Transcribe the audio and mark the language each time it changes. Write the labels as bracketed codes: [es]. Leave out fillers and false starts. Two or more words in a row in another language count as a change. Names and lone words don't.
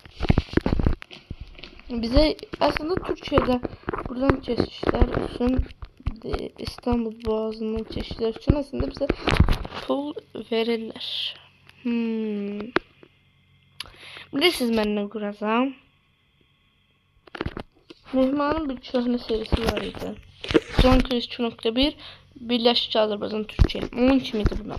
[tr] Bize aslında Türkiye'de buradan geçişler için İstanbul Boğazı'ndan geçişler için aslında bize pul verirler. Bilirsiniz ben ne kuracağım. [az] Mehmanın bir köhnə serisi var idi. Cankür 2.1 Birləşik Azərbaycan Türkiyə. Onun kimiydi bunlar.